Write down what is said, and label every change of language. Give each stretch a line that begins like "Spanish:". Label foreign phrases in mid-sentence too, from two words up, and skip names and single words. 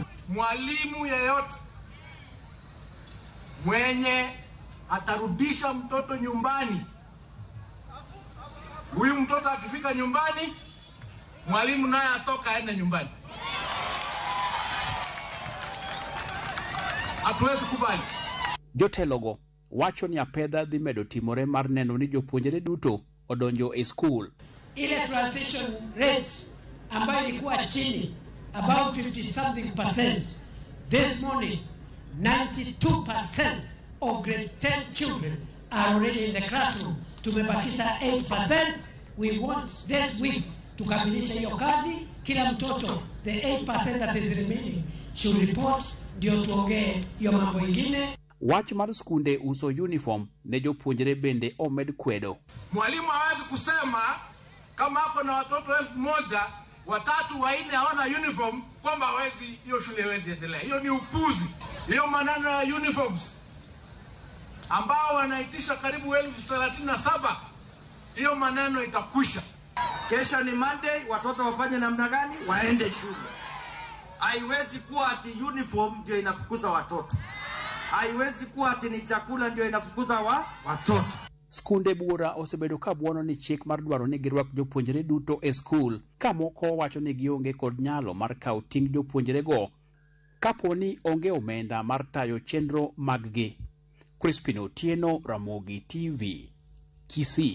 Swahili: Mwalimu yeyote mwenye atarudisha mtoto nyumbani, huyu mtoto akifika nyumbani, mwalimu naye atoka aende nyumbani. Hatuwezi kubali.
Luo (Kenya and Tanzania): Jotelogo wacho ni apedha dhi medo timore mar neno ni jopuonjre duto odonjo e school.
English: Ile transition rate
Swahili: ambayo ilikuwa chini
English: about 50-something%, this morning 92% of grade 10 children are already in the classroom.
Swahili: Tumebakisha 8%.
English: We want this week
Swahili: tukamilisha hiyo kazi. Kila mtoto,
English: the 8% that is remaining should report,
Swahili: ndio tuongee hiyo mambo ingine.
Luo (Kenya and Tanzania): Wach mar skunde uso uniform ne jopuonjre bende omed kwedo.
Swahili: Mwalimu hawezi kusema kama ako na watoto 1000 watatu 4 hawana uniform kwamba hiyo shule hawezi endelea. Hiyo ni upuzi. Hiyo maneno ya uniforms ambao wanaitisha karibu 37,000, hiyo maneno itakwisha. Kesho ni Monday, watoto wafanye namna gani? Waende shule. Haiwezi kuwa ati uniform ndio inafukuza watoto. Haiwezi kuwa ati ni chakula ndio inafukuza watoto.
Luo (Kenya and Tanzania): Skunde bura osebedo ka buono ni chik mar dwaro ni girwak jopuonjre duto e skul, ka moko wacho ni gionge kod nyalo mar kawo ting' jopuonjre go kapo ni onge omenda mar tayo chenro mag-gi. Crispin Otieno, Ramogi TV, Kisii.